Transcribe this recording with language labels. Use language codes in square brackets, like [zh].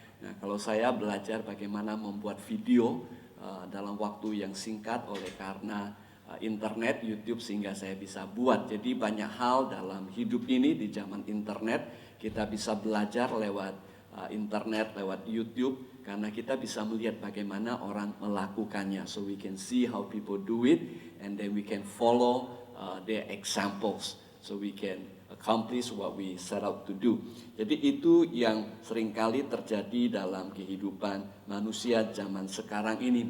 [id] Nah, kalau saya belajar bagaimana membuat video dalam waktu yang singkat oleh karena internet, YouTube, sehingga saya bisa buat. Jadi banyak hal dalam hidup ini di zaman internet kita bisa belajar lewat internet, lewat YouTube, karena kita bisa melihat bagaimana orang melakukannya. [en] So we can see how people do it, and then we can follow their examples, so we can accomplish what we set out to do. [id] Jadi itu yang seringkali terjadi dalam kehidupan manusia zaman sekarang ini.